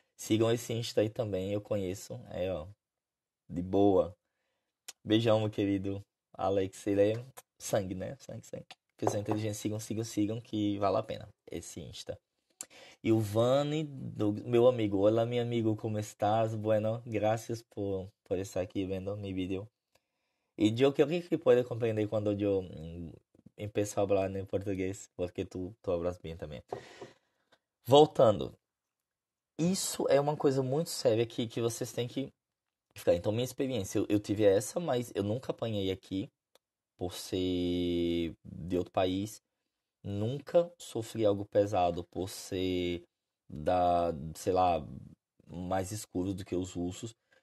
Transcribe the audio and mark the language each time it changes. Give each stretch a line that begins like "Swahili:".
Portuguese: Sigam esse Insta aí também, eu conheço, ó, de boa. Beijão, meu querido Alex. Ele é sangue, né? Sangue, sangue. Pessoal inteligente, sigam, sigam, sigam, que vale a pena esse Insta. E o Vani, meu amigo. Olá, meu amigo, como estás?
Spanish: Bueno, gracias por estar aqui vendo mi vídeo. Y yo creo que puedes comprender cuando yo empiezo a hablar en portugués, porque tu hablas
Portuguese: bem também. Voltando. Isso é uma coisa muito séria que vocês têm que ficar. Então, minha experiência, eu tive essa, mas eu nunca apanhei aqui por ser de outro país. Nunca sofri algo pesado por ser sei lá, mais escuro do que os russos.